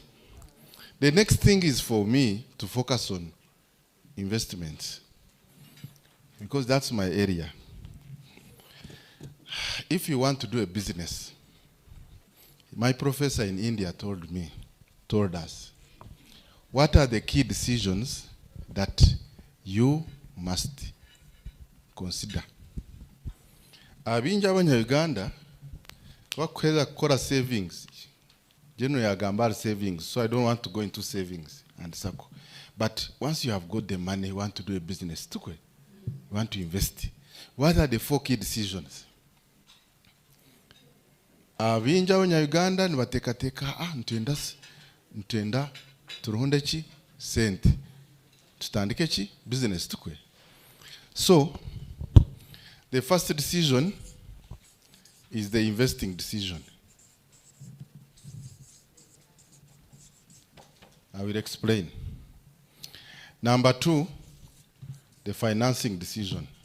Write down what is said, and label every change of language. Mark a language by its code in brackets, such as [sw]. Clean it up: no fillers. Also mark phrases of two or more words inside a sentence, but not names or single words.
[en] The next thing is for me to focus on investments, because that's my area. If you want to do a business, my professor in India told us, what are the key decisions that you must consider? [nyn] Abinja abanya Uganda bakweza kukora savings. [en] Generally agamba savings, so I don't want to go into savings and circle. But once you have got the money, you want to do a business, you want to invest. What are the 4 key decisions? [nyn] Abinja abanya Uganda nibatekateka ntenda turonde chi sente tutandike chi business tukwe. [en] So the first decision is the investing decision. I will explain. Number 2, the financing decision.